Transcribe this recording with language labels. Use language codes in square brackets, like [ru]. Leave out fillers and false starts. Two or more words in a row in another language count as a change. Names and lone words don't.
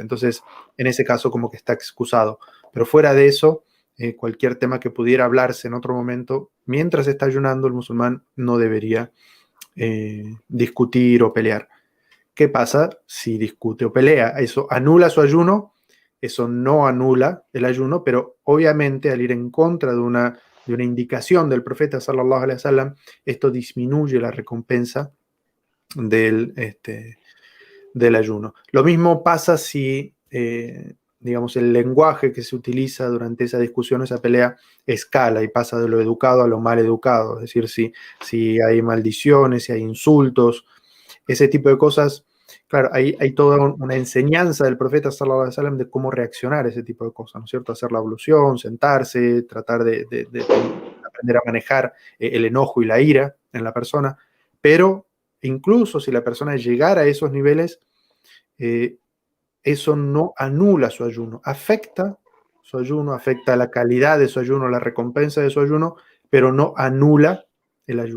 [es] Entonces, en ese caso como que está excusado. Pero fuera de eso, cualquier tema que pudiera hablarse en otro momento, mientras está ayunando, el musulmán no debería discutir o pelear. ¿Qué pasa si discute o pelea? ¿Eso anula su ayuno? Eso no anula el ayuno, pero obviamente al ir en contra de una indicación del profeta [ar] صلى الله عليه وسلم, [es] esto disminuye la recompensa del ayuno. Lo mismo pasa si, digamos, el lenguaje que se utiliza durante esa discusión, esa pelea, escala y pasa de lo educado a lo mal educado. Es decir, si hay maldiciones, si hay insultos, ese tipo de cosas. Claro, hay toda una enseñanza del profeta [ar] صلى الله عليه وسلم [es] de cómo reaccionar a ese tipo de cosas, ¿no es cierto? Hacer la ablución, sentarse, tratar de tener aprender a manejar el enojo y la ira en la persona, pero incluso si la persona llegara a esos niveles, eso no anula su ayuno, afecta su ayuno, afecta la calidad de su ayuno, la recompensa de su ayuno, pero no anula el ayuno.